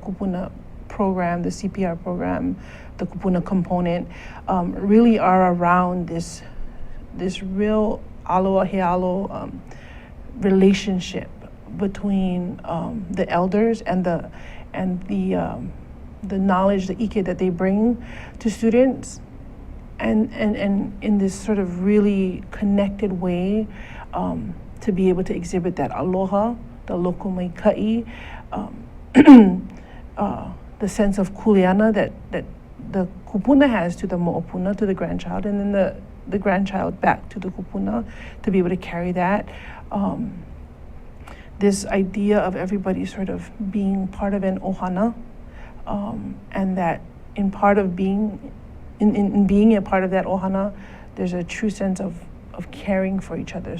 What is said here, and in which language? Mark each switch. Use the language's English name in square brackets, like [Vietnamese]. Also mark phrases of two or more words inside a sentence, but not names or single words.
[English] kupuna program, the CPR program, the kupuna component, really are around this real [Hawaiian] aloha he alo [English] relationship between the elders and the knowledge, the ike that they bring to students, and in this sort of really connected way to be able to exhibit that aloha, the [Hawaiian] loko mai ka'i, [English] the sense of kuleana that the kupuna has to the mo'opuna, to the grandchild, and then the grandchild back to the kupuna to be able to carry that. This idea of everybody sort of being part of an ohana, and that in being a part of that ohana, there's a true sense of caring for each other.